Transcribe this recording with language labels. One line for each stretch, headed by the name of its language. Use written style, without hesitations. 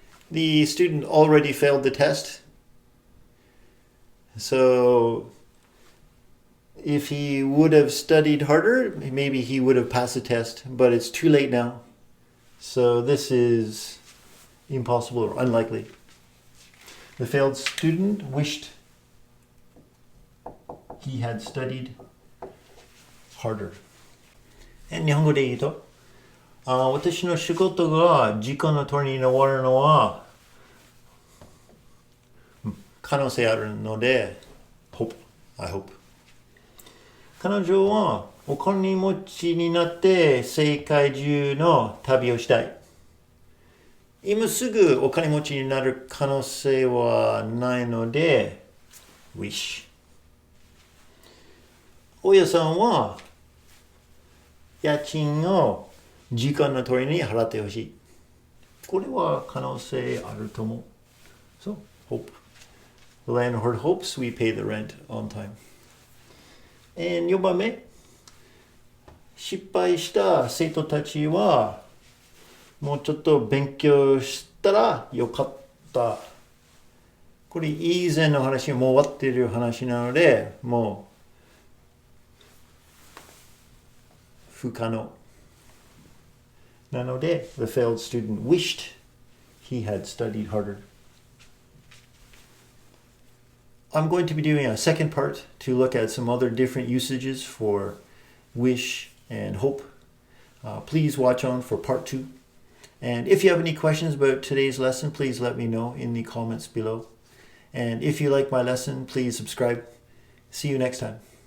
English: The student already failed the test. So if he would have studied harder, maybe he would have passed the test, but it's too late now. So this is impossible or unlikely. The failed student wished he had studied harder. And
Japanese: 日本語で言うと、私の仕事が時間の通りに終わるのは可能性あるので
English: I hope
Japanese: 彼女はお金持ちになって世界中の旅をしたい。今すぐお金持ちになる可能性はないので wish。大家さんは家賃を時間の通りに払ってほしい。これは可能性あると思う。
English: So, hope. The landlord hopes we pay the rent on time. And
Japanese: 4番目。失敗した生徒たちはもうちょっと勉強したらよかった。これ以前の話もう終わっている話なので、もう不可能。なので、
English: the failed student wished he had studied harder. I'm going to be doing a second part to look at some other different usages for wish and hope. Please watch on for part 2. And if you have any questions about today's lesson, please let me know in the comments below. And if you like my lesson, please subscribe. See you next time.